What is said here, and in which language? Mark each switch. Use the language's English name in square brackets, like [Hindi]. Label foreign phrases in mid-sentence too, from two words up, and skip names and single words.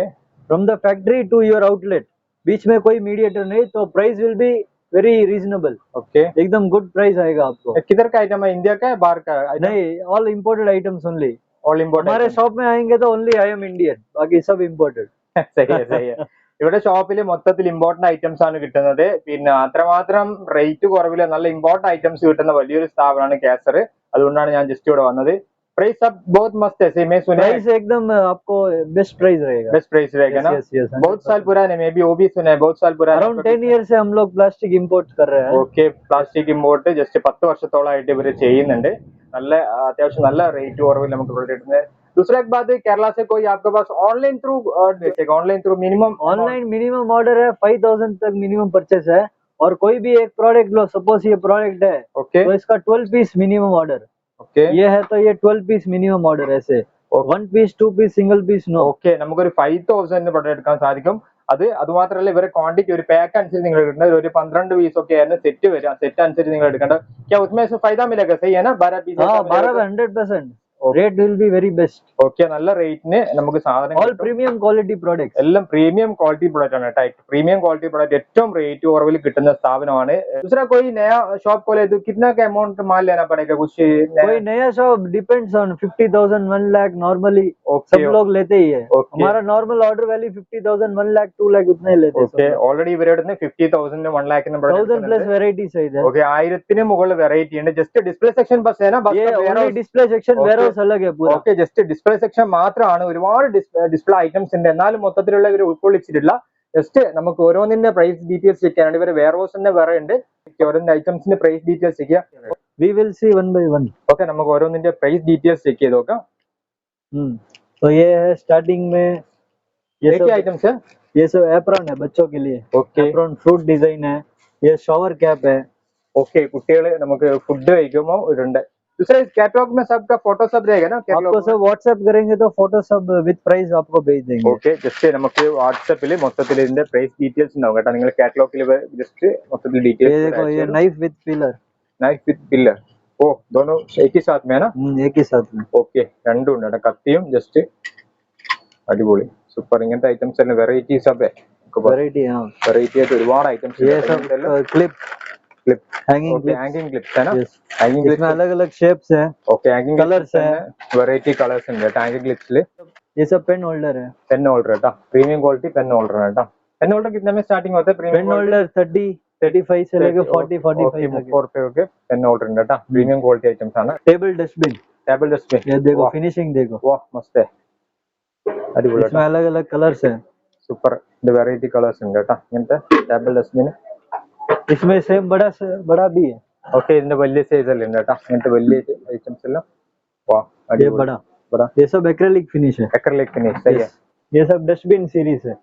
[English] from the factory to your outlet. [Hindi] बीच में कोई मीडिएटर नहीं, तो [English] price will be very reasonable. [Hindi] ओके, एकदम गुड प्राइस आएगा आपको। किधर का आइटम है, इंडिया का है बाहर का item? [English] नहीं, all imported items only. all import. [Hindi] हमारे शॉप में आएंगे तो [English] only I am Indian, [Hindi] बाकी सब इम्पोर्टेड। सही सही. [Malayalam] ഇവിടെ ഷോപ്പിൽ മൊത്തത്തിൽ ഇമ്പോർട്ടന്റ് ഐറ്റംസ് ആണ് കിട്ടുന്നത്. പിന്നെ അത്രമാത്രം റേറ്റ് കുറവില് നല്ല ഇമ്പോർട്ടന്റ് ഐറ്റംസ് കിട്ടുന്ന വലിയൊരു സ്ഥാപനമാണ് കേസർ. അതുകൊണ്ടാണ് ഞാൻ ജസ്റ്റ് ഇവിടെ വന്നത്. [Hindi] प्राइस सब बहुत मस्त है, मैं सुना प्राइस एकदम आपको बेस्ट प्राइस रहेगा। बेस्ट प्राइस रहेगा ना? बहुत साल पुराने, मैं भी वो भी सुना है, बहुत साल पुराने। अराउंड 10 ईयर से हम लोग प्लास्टिक इम्पोर्ट कर रहे हैं। [Malayalam] ഓക്കെ, പ്ലാസ്റ്റിക് ഇമ്പോർട്ട് ജസ്റ്റ് 10 വർഷത്തോളമായിട്ട് ഇവര് ചെയ്യുന്നുണ്ട്. നല്ല അത്യാവശ്യം നല്ല റേറ്റ് കുറവിൽ നമുക്ക് ഇവിടെ കിട്ടുന്നത്. [Hindi] दूसरा एक बात है, केरला से कोई आपके पास [English] online through minimum order [Hindi] है 5000 तक मिनिमम परचेस है। और कोई भी एक प्रोडक्ट लो, सपोज ये प्रोडक्ट है, ओके, तो इसका 12 पीस [English] minimum order. [Hindi] ओके, ये है तो ये 12 पीस [English] minimum order, [Hindi] ऐसे 1 पीस 2 पीस [English] single piece no. [Malayalam] ഓക്കെ, നമുക്കൊരു 5000 പ്രൊഡക്റ്റ് എടുക്കാൻ സാധിക്കും. അത് മാത്രമല്ല ഇവരെ ക്വാണ്ടിറ്റി ഒരു പാക്ക് അനുസരിച്ച് നിങ്ങൾ എടുക്കേണ്ടത്. ഒരു 12 പീസ് ഒക്കെ ആയിരുന്നു സെറ്റ് വരിക, സെറ്റ് അനുസരിച്ച് നിങ്ങൾ എടുക്കേണ്ടത്. [Hindi] क्या उसमें से फायदा मिलेगा? सही है ना? 12 पीस [English] 100% rate will be very best. [Malayalam] ഓക്കെ, നല്ല റേറ്റിന് നമുക്ക് സാധനം [English] all premium quality products, [Malayalam] എല്ലാം പ്രീമിയം ക്വാളിറ്റി പ്രൊഡക്റ്റ് ആണ് കേട്ടോ. പ്രീമിയം ക്വാളിറ്റി പ്രൊഡക്റ്റ് ഏറ്റവും റേറ്റ് കുറവിൽ കിട്ടുന്ന സ്ഥാപനമാണ്. [Hindi] दूसरा कोई नया शॉप खोले तो कितना का अमाउंट माल लेना पड़ेगा? कुछ कोई नया शॉप डिपेंड्स ऑन 50,000 1 लाख नॉर्मली सब लोग लेते ही है। हमारा नॉर्मल ऑर्डर वैल्यू 50,000 1 लाख 2 लाख उतना ही लेते हैं। [Malayalam] ഓക്കെ, ഓൾറെഡി ഇവരുടെ 50,000 1 लाख [Hindi] 1000 प्लस वेराइटीज है इधर। [Malayalam] ഓക്കെ, 1000 മുകളിൽ വെറൈറ്റി ഉണ്ട്. ജസ്റ്റ് ഡിസ്പ്ലേ സെക്ഷൻ ബസ് [Hindi] है ना? ये ओनली डिस्प्ले सेक्शन, वेयरहाउस अलग है पूरा। [Malayalam] ഓക്കെ, ജസ്റ്റ് ഡിസ്പ്ലേ സെക്ഷൻ മാത്രമാണ്. ഒരുപാട് ഡിസ്പ്ലേ ഐറ്റംസ് ഉണ്ട്, എന്നാലും മൊത്തത്തിലുള്ള ഇവർ ഉൾക്കൊള്ളിച്ചിട്ടില്ല. ജസ്റ്റ് നമുക്ക് ഓരോന്നിന്റെ പ്രൈസ് ഡീറ്റെയിൽസ് ചെക്കാനാണ്. ഇവരെ വെയർഹൗസ് തന്നെ വേറെ ഉണ്ട്. ഓരോന്നിന്റെ ഐറ്റംസിന്റെ പ്രൈസ് ഡീറ്റെയിൽസ് ചെക്ക് ചെയ്യാം. [English] We will see one by one. [Malayalam] ഓക്കെ, നമുക്ക് ഓരോന്നിന്റെ പ്രൈസ് ഡീറ്റെയിൽസ് ചെക്ക് ചെയ്ത് നോക്കാം. [Hindi] तो ये है स्टार्टिंग में, ये क्या आइटम्स है? ये सब एप्रॉन है बच्चों के लिए। ओके, एप्रॉन फ्रूट डिजाइन है। ये शॉवर कैप है। ओके, [Malayalam] കുട്ടികളെ നമുക്ക് ഫുഡ് കഴിക്കുമ്പോൾ ഇടുണ്ട്. [Hindi] दूसरा इस कैटलॉग में सबका फोटो सब रहेगा ना? आपको सब व्हाट्सएप करेंगे तो फोटो सब विद प्राइस आपको भेज देंगे। [Malayalam] ഓക്കെ, ജസ്റ്റ് നമുക്ക് വാട്സാപ്പിൽ മൊത്തത്തിൽ ഇതിന്റെ പ്രൈസ് ഡീറ്റെയിൽസ് ഉണ്ടാവും കേട്ടോ. നിങ്ങൾ കാറ്റലോഗിൽ ജസ്റ്റ് മൊത്തത്തിൽ [Hindi] ये [Malayalam] ഡീറ്റെയിൽസ്. [Hindi] देखो, ये [English] knife with peeler. knife with peeler, [Hindi] ഓ दोनों एक ही साथ में है ना? एक ही साथ में। [Malayalam] ഓക്കെ, രണ്ടും ഉണ്ട് കേട്ടോ. കത്തിയും ജസ്റ്റ് അടിപൊളി സൂപ്പർ. ഇങ്ങനത്തെ ഐറ്റംസ് എല്ലാം വെറൈറ്റീസ് ഒക്കെ വെറൈറ്റി, हाँ വെറൈറ്റി ആയിട്ട് ഒരുപാട് ഐറ്റംസ്. [Hindi] ये सब क्लिप क्लिप, हैंगिंग ओके क्लिप्स। [English] hanging clips [Hindi] है ना, Yes. हैंगिंग इसमें क्लिप्स, अलग अलग शेप्स है, ओके हैंगिंग कलर्स है। [Malayalam] വെറൈറ്റി കളേഴ്സ് ഉണ്ട് [English] hanging clips. [Hindi] ये सब पेन होल्डर है। पेन होल्डर है, प्रीमियम क्वालिटी पेन होल्डर है। पेन होल्डर कितने में स्टार्टिंग होता है प्रीमियम पेन होल्डर 30-35 से लेके 40-45 ओके तक 30 रुपए के पेन होल्डर है, प्रीमियम क्वालिटी आइटम्स ആണ്। टेबल डस्टबिन, टेबल डस्टबिन, ये देखो फिनिशिंग देखो, वाह मस्त है, അടിപൊളി इसमें अलग अलग कलर्स है। [Malayalam] സൂപ്പർ, ഇത് വെറൈറ്റി കളേഴ്സ് ഉണ്ട് കേട്ടോ ഇങ്ങനത്തെ ടേബിൾ ഡസ്റ്റ്ബിൻ। [Hindi] इसमें सेम बड़ा भी है। [Malayalam] ഓക്കെ ഇതിന്റെ വലിയ സൈസ് എല്ലാം ഉണ്ട് കേട്ടോ, ഇങ്ങനത്തെ വലിയ ഐറ്റംസ് എല്ലാം। വാ [Hindi] ये [Malayalam] അടിപൊളി, [Hindi] बड़ा, बड़ा ये सब [English] acrylic finish [Hindi] है। [English] acrylic finish [Hindi] सही है। ये सब डस्टबिन सीरीज है,